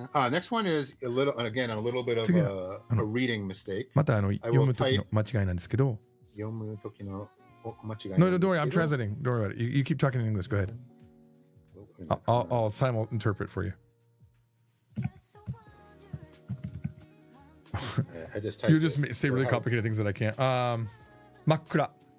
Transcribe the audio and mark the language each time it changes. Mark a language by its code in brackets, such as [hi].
[en] Next one is a little bit of a reading mistake. [ja] また読むときの間違いなんですけど。読むときの間違い。 [en] No, don't worry, I'm translating. Don't worry about it. You keep talking in English. Go ahead. I'll simul interpret for you. You just say really complicated things that I can't. [ja] 真っ暗.